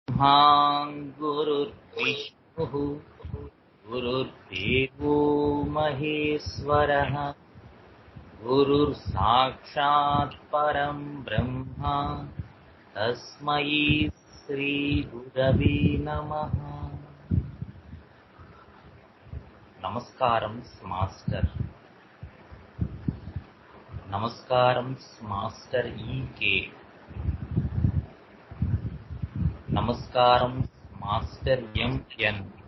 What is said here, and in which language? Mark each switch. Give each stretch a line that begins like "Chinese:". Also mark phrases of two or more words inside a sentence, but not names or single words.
Sanskrit: ब्रह्मा गुरुर्विष्णुः गुरुर्देवो महेश्वरः गुरुर्साक्षात् परं ब्रह्म तस्मै श्रीगुरवे नमः.
Telugu: నమస్కారం మాస్టర్. నమస్కారం మాస్టర్ ఈకే. నమస్కారం మాస్టర్ ఎంఎన్.